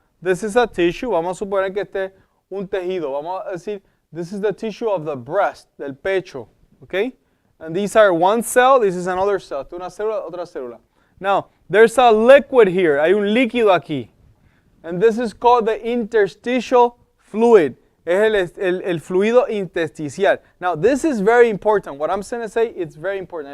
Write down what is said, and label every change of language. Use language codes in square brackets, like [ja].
[en] This is a tissue. [es] Vamos a suponer que este un tejido. Vamos a decir, [en] this is the tissue of the breast, [es] del pecho. [en] Okay? And these are one cell, this is another cell. [es] Una célula, otra célula. [en] Now, there's a liquid here. [es] Hay un líquido aquí. [en] And this is called the interstitial fluid. [es] Es el fluido intersticial. [en] Now, this is very important. What I'm going to say, it's very important.